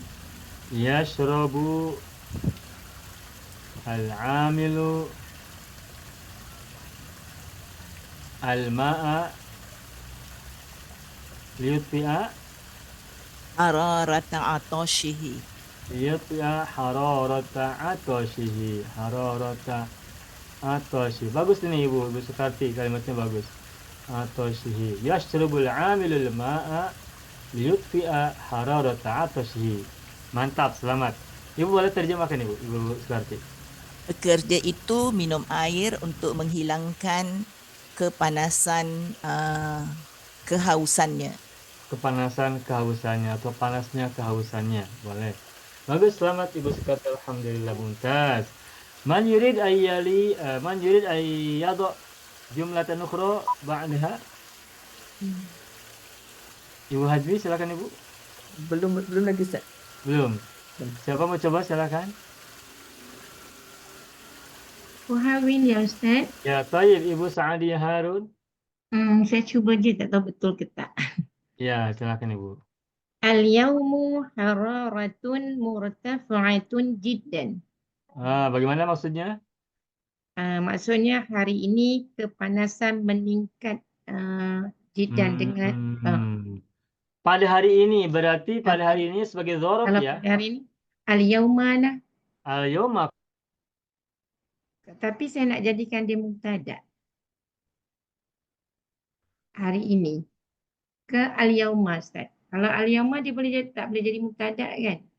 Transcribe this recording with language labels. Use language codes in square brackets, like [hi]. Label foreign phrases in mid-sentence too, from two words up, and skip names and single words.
[ar] يشرب العامل الماء ليطفئ حرارة عطشه. حرارة عطشه. حرارة عطشه. [id] Bagus ini Ibu Sukarti, kalimatnya bagus. [ar] عطشه. يشرب العامل الماء ليطفئ حرارة عطشه. [id] Mantap, selamat. Ibu boleh terjemahkan Ibu Sukarti. Pekerja itu minum air untuk menghilangkan kepanasan kehausannya. Kepanasan kehausannya atau panasnya kehausannya, boleh. Bagus, selamat Ibu Sukarti, [ar] الحمد لله ممتاز. من يريد أن يعد جملة أخرى بعدها. [id] Ibu Hajmi silakan Ibu. Belum lagi Ustaz. Belum. Siapa mau coba silakan. Wahawin ya Ustaz. Ya, tayyib Ibu Sa'adiyah Harun. [ms] Saya cuba je tak tahu betul ke tak. [id] Ya, silakan Ibu. [ar] اليوم حرارة مرتفعة جدا. [id] Bagaimana maksudnya? [ms] Maksudnya hari ini kepanasan meningkat jiddan dengan [id] Pada hari ini, berarti pada hari ini sebagai dzaraf kalau ya. pada hari ini al-yawmana, Al-yawma. [ms] tapi saya nak jadikan dia mubtada. Hari ini ke al-yawma Ustaz. Kalau al-yawma dia tak boleh jadi mubtada kan?